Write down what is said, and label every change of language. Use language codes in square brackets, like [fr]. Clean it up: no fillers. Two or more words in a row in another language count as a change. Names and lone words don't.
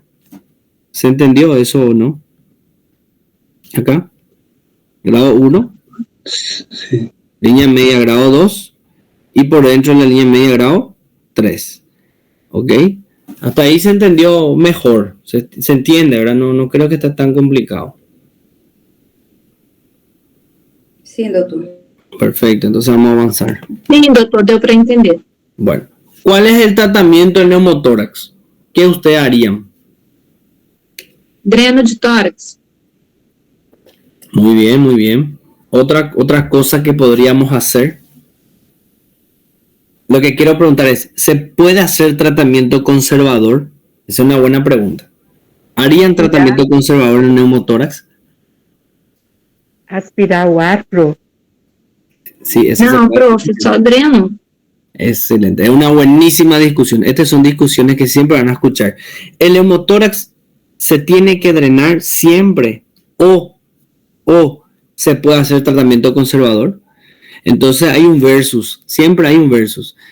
[es] ¿Se entendió eso o no? Acá. Grado 1. Sí. Línea media grado 2. Y por dentro de la línea media grado 3. ¿Ok? Hasta ahí se entendió mejor. Se entiende, ¿verdad? No creo que esté tan complicado. [pt] Sim, doutor. [es] Perfecto, entonces vamos a avanzar. [pt] Sim, doutor, deu para entender. [es] Bueno, ¿cuál es el tratamiento del neumotórax? ¿Qué ustedes harían? [pt] Dreno de tórax. [es] Muy bien, muy bien. Otra cosa que podríamos hacer. Lo que quiero preguntar es, ¿se puede hacer tratamiento conservador? Esa es una buena pregunta. ¿Harían tratamiento conservador en el neumotórax? [pt] Aspirar o ar, pro. [es] Sí, esa [pt] Não, prof, só dreno. [es] Excelente, es una buenísima discusión. Estas son discusiones que siempre van a escuchar. El neumotórax se tiene que drenar siempre o se puede hacer tratamiento conservador. Entonces hay un versus, siempre hay un versus.